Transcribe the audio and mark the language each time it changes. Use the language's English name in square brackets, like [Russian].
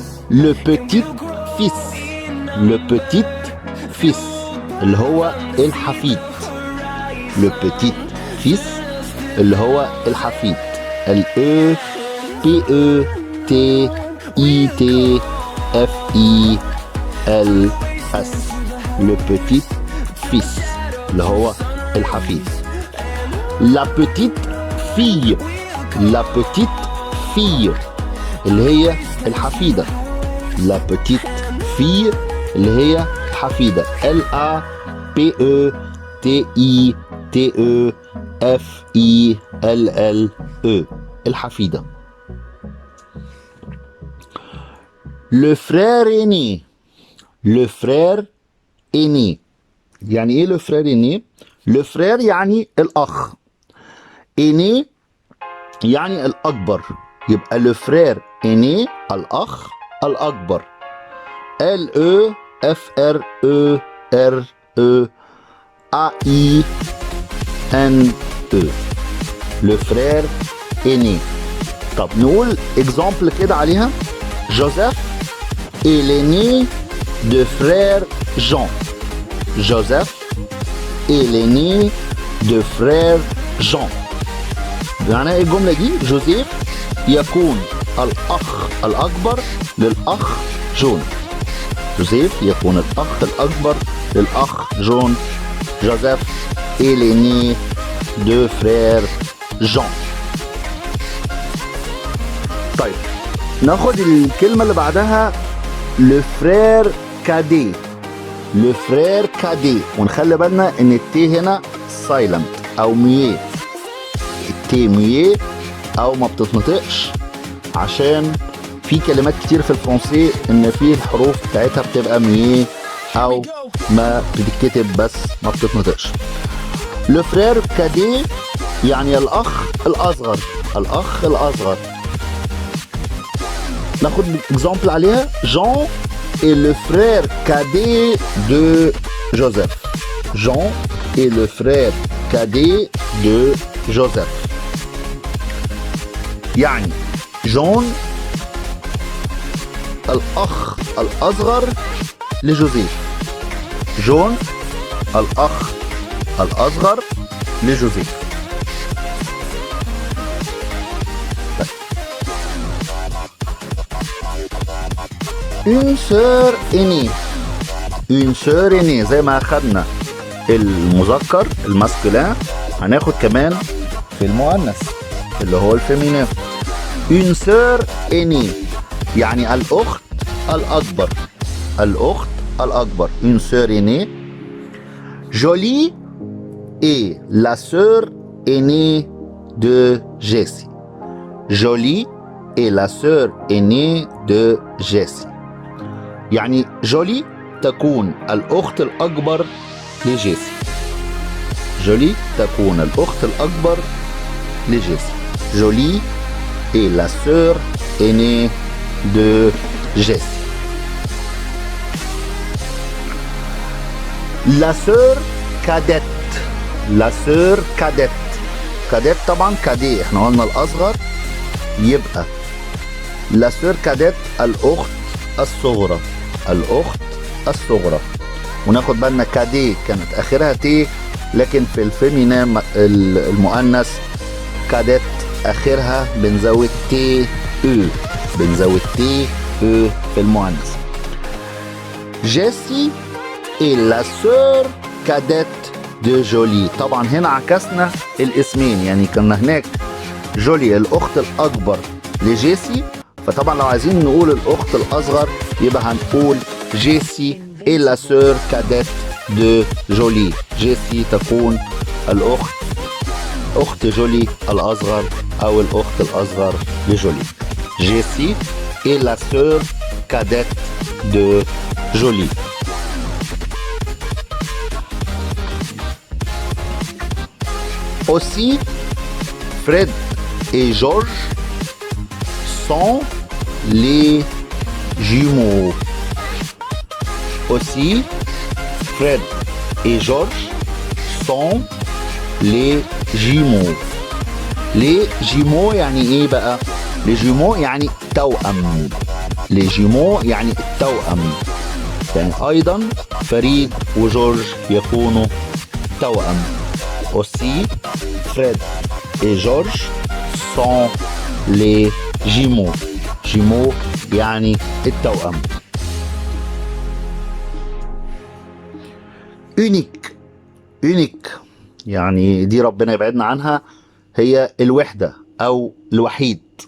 [French] Le petit fils [Arabic] اللي هو الحفيد. [French] le petit fils [Arabic] اللي هو الحفيد. [French] ال E P E T I T F I L S. le petit fils [Arabic] اللي هو الحفيد. [French] la petite fille [Arabic] اللي هي الحفيدة. [French] la petite fille [Arabic] اللي هي الحفيدة. [French] L A P E T I T E F I L L E [Arabic] الحفيدة. [French] le frère aîné [Arabic] يعني ايه [French] le frère aîné؟ le frère [Arabic] يعني الأخ. aîné يعني الأكبر. يبقى [French] le frère aîné [Arabic] الأخ الأكبر. [French] L E F R E R E A I N E le frère aîné. [Arabic] طب نقول exemple كده عليها. [French] Joseph est l'aîné de frère Jean. Joseph est l'aîné de frère Jean. [Arabic] معنى ايه الجملة دي؟ جوزيف يكون الأخ الأكبر للأخ جون. جوزيف يكون الأخ الأكبر للأخ جون. [French] جوزيف est l'aîné de frère Jean. [Arabic] طيب ناخد الكلمة اللي بعدها le frère cadet. [French] le frère cadet [Arabic] ونخلي بالنا ان التي هنا silent او مياه. التي مياه او ما بتتنطقش عشان في كلمات كتير في الفرنسي ان في الحروف بتاعتها بتبقى مياه او ما بتتكتب بس ما بتتنطقش. [French] le frère cadet [Arabic] يعني الأخ الأصغر. الأخ الأصغر. ناخد exemple عليها. [French] Jean est le frère cadet de Joseph. Jean est le frère cadet de Joseph. [Arabic] يعني جون الأخ الأصغر لجوزيف. جون الأخ الأصغر لجوزيف. [French] une sœur aînée. une sœur aînée [Arabic] زي ما أخدنا المذكر الماسكولين هناخد كمان في المؤنث اللي هو الفيمينين. [French] une sœur aînée [Arabic] يعني الأخت الأكبر. الأخت الأكبر. [French] une sœur aînée. Jolie est la sœur aînée de Jessie. Jolie est la sœur aînée de Jessie. [Arabic] يعني جولي تكون الأخت الأكبر لجيسي. جولي تكون الأخت الأكبر لجيسي. [French] جولي est la sœur aînée de Jessie. La sœur cadette. La sœur cadette. [Arabic] cadette طبعا كادي احنا قلنا الأصغر يبقى [French] la sœur cadette [Arabic] الأخت الصغرى. الأخت الصغرى. وناخد بالنا كادي كانت آخرها تي لكن في الفيمينين المؤنث كادت آخرها بنزود تي او. بنزود تي او في المؤنث. [French] جيسي est la sœur cadette de جولي. [Arabic] طبعا هنا عكسنا الاسمين يعني كنا هناك جولي الأخت الأكبر لجيسي فطبعا لو عايزين نقول الأخت الأصغر يبقى هنقول جيسي [French] est la sœur cadette de [Arabic] جولي. جيسي تكون الأخت أخت جولي الأصغر أو الأخت الأصغر لجولي. [French] جيسي est la sœur cadette de جولي. Aussi, Fred et George sont les jumeaux. Aussi, Fred et George sont les jumeaux. Les jumeaux [Arabic] يعني ايه بقى؟ [French] les jumeaux [Arabic] يعني توأم. [French] les jumeaux [Arabic] يعني التوأم. يعني ايضا فريد وجورج يكونوا توأم. [French] aussi Fred et George sont les jumeaux. [Arabic] jumeaux يعني التوأم. [French] unique. [Arabic] unique يعني دي ربنا يبعدنا عنها، هي الوحدة أو الوحيد.